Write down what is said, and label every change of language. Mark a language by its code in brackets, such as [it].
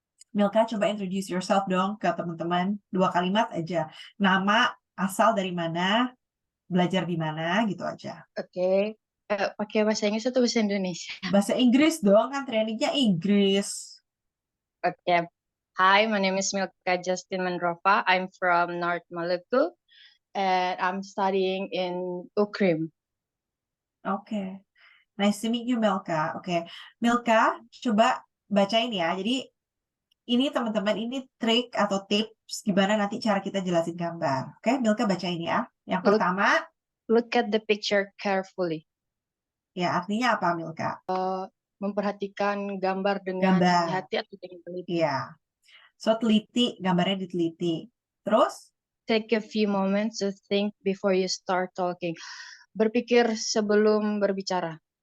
[id] Milka, coba [en] introduce yourself [id] dong ke teman-teman. 2 kalimat aja. Nama, asal dari mana, belajar di mana, gitu aja. Oke, pakai bahasa Inggris atau bahasa Indonesia? Bahasa Inggris dong, kan trainingnya Inggris. [en] Oke. Hi, my name is Milka Justin Mendrova. I'm from North Maluku and I'm studying in UKRIM. Oke. Nice to meet you, Milka. Oke. [id] Milka, coba bacain ya. Jadi, ini teman-teman, ini trik atau tips gimana nanti cara kita jelasin gambar. Oke, Milka bacain ya. Yang pertama, [en] Look at the picture carefully. [id] ya artinya apa, Milka? Memperhatikan gambar dengan Gambar. hati-hati atau dengan teliti. Iya. So, teliti, gambarnya diteliti. Terus, [en] Take a few moments to think before you start talking. [id] Berpikir sebelum berbicara.